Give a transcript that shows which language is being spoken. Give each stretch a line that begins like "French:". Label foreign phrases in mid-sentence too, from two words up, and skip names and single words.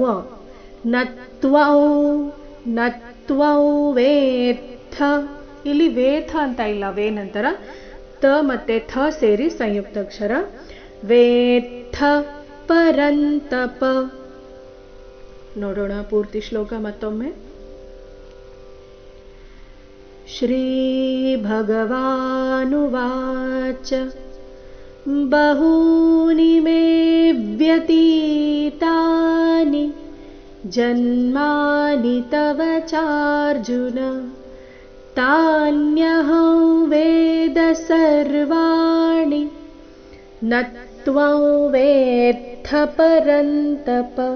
Sanskrit: नत्वं, नत्वं वेत्थ,
Kannada: ಇಲ್ಲಿ ವೇಥ ಅಂತ ಇಲ್ಲ, ವೇ ನಂತರ ತ ಮತ್ತೆ ಥ ಸೇರಿ ಸಂಯುಕ್ತ ಅಕ್ಷರ.
Sanskrit: वेत्थ परन्तप.
Kannada: ನೋಡೋಣ ಪೂರ್ತಿ ಶ್ಲೋಕ ಮತ್ತೊಮ್ಮೆ.
Sanskrit: श्री भगवानुवाच बहूनि मे व्यतीतानि जन्मानि तव चार्जुन तान्यहं वेद सर्वाणि न त्वं वेत्थ परन्तप.